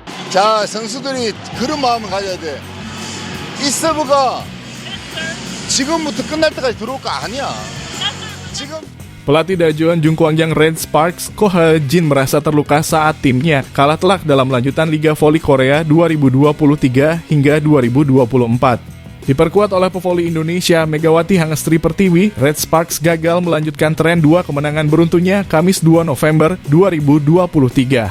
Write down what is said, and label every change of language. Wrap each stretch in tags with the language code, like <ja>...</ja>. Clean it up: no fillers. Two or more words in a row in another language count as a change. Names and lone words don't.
<ko>자, 선수들이 그런 마음을 가져야 돼. 이 서브가 지금부터 끝날 때까지 들어올 거 아니야. 지금</ko> <id>Pelatih Daejeon Jung Kwangyang Red Sparks, Ko Ha-jin merasa terluka saat timnya kalah telak dalam lanjutan Liga Voli Korea 2023 hingga 2024. Diperkuat oleh pevoli Indonesia Megawati Hangestri Pertiwi, Red Sparks gagal melanjutkan tren 2 kemenangan beruntunya Kamis 2 November 2023.</id>